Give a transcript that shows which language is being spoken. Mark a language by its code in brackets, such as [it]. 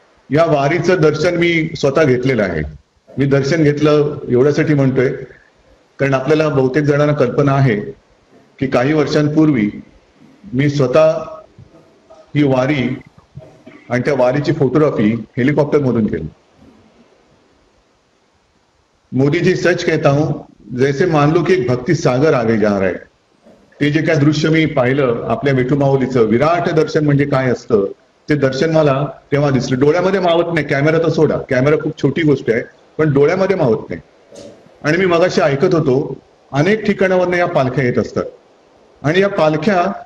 [mr] या वारीचं दर्शन मी स्वतः घेतलेलं आहे। मी दर्शन घेतलं एवढ्यासाठी म्हणतोय कारण आपल्याला बहुतेक जणांना कल्पना आहे की काही वर्षांपूर्वी मी स्वतः ही वारी आणि त्या वारीची फोटोग्राफी हेलिकॉप्टर मधून केली। [hi] मोदी जी, सच कहता हूं, जैसे मान लो की एक भक्ति सागर आगे जा रहा है। [mr] ते जे काय दृश्य मी पाहिलं आपल्या विठू माऊलीचं विराट दर्शन म्हणजे काय असतं ते दर्शन मला तेव्हा दिसलं। डोळ्यामध्ये मावत नाही, कॅमेरा तर सोडा, कॅमेरा खूप छोटी गोष्ट आहे पण डोळ्यामध्ये मावत नाही। आणि मी मगाशी ऐकत होतो अनेक ठिकाणावरून या पालख्या येत असतात आणि या पालख्या